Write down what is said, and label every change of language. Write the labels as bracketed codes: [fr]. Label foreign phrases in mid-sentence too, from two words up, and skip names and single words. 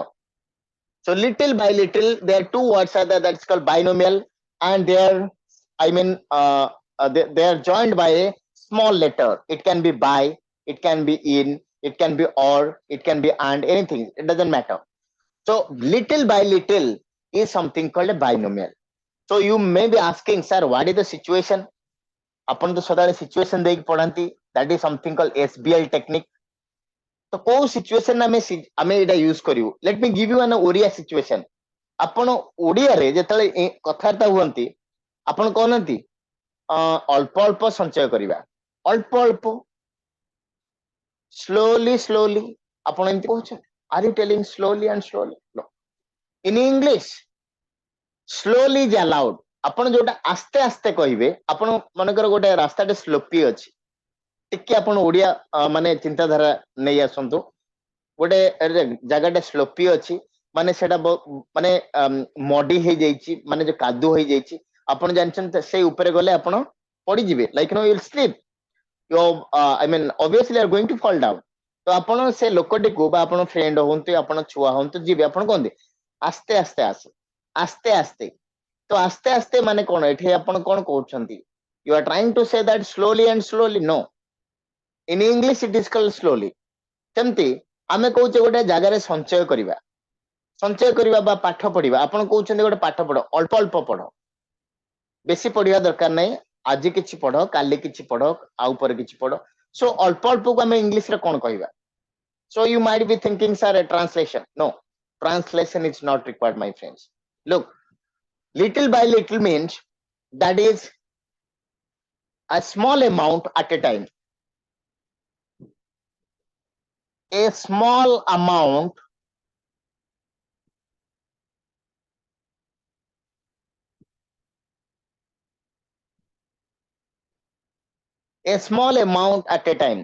[en] So little by little, there are two words are there that's called binomial, and they're, I mean, they are joined by a small letter. It can be by, it can be in, it can be or, it can be and, anything. It doesn't matter. So little by little is something called a binomial. So you may be asking, sir, what is the situation? Upon the सदाବେଳେ situation [or] ଦେଇକି ପଢାନ୍ତି, [en] that is something called SBL technique. [or] तो କୋଉ situation ଆମେ ଏଇଟା ୟୁଜ କରିବୁ? [en] Let me give you an ଓଡିଆ situation. [or] ଆପଣ ଓଡିଆରେ ଯେତେବେଳେ କଥାବାର୍ତ୍ତା ହୁଅନ୍ତି, ଆପଣ କହୁନାହାନ୍ତି ଅଳ୍ପ ଅଳ୍ପ ସଞ୍ଚୟ କରିବା, ଅଳ୍ପ ଅଳ୍ପ, slowly ଆପଣ ଏମିତି କହୁଛନ୍ତି? [en] Are you telling slowly and slowly? No. In English, slowly is allowed. [or] ଆପଣ ଯୋଉଟା ଆସ୍ତେ ଆସ୍ତେ କହିବେ, ଆପଣ ମନେକର ଗୋଟେ ରାସ୍ତାଟେ ସ୍ଲୋପି ଅଛି, ଟିକେ ଆପଣ ଓଡିଆ ମାନେ ଚିନ୍ତାଧାରା ନେଇ ଆସନ୍ତୁ। ଗୋଟେ ଜାଗାଟେ ସ୍ଲୋପି ଅଛି, ମାନେ ସେଟା ମାନେ ମଡି ହେଇଯାଇଛି, ମାନେ ଯୋଉ କାଦୁଅ ହେଇଯାଇଛି, ଆପଣ ଜାଣିଛନ୍ତି ସେଇ ଉପରେ ଗଲେ ଆପଣ ପଡିଯିବେ, [en] like you will slip, you I mean obviously are going to fall down. [or] ତ ଆପଣ ସେ ଲୋକଟିକୁ ବା ଆପଣ ଫ୍ରେଣ୍ଡ ହୁଅନ୍ତୁ, ଆପଣ ଛୁଆ ହୁଅନ୍ତୁ, ଯିବେ, ଆପଣ କହନ୍ତି ଆସ୍ତେ ଆସ୍ତେ ଆସେ, ଆସ୍ତେ ଆସ୍ତେ। ତ ଆସ୍ତେ ଆସ୍ତେ ମାନେ କଣ? ଏଠି ଆପଣ କଣ କହୁଛନ୍ତି? [en] You are trying to say that slowly and slowly? No. In English it is called slowly. [or] ସେମିତି ଆମେ କହୁଛେ ଗୋଟେ ଜାଗାରେ ସଞ୍ଚୟ କରିବା, ସଞ୍ଚୟ କରିବା ବା ପାଠ ପଢିବା। ଆପଣ କହୁଛନ୍ତି ଗୋଟେ ପାଠ ପଢ, ଅଳ୍ପ ଅଳ୍ପ ପଢ, ବେଶୀ ପଢିବା ଦରକାର ନାହିଁ, ଆଜି କିଛି ପଢ, କାଲି କିଛି ପଢ, ଆଉ ପରେ କିଛି ପଢ। ସୋ ଅଳ୍ପ ଅଳ୍ପକୁ ଆମେ ଇଂଲିଶରେ କଣ କହିବା? [en] So you might be thinking, sir, a translation. No, translation is not required, my friends. Look, little by little means that is a small amount at a time. A small amount at a time.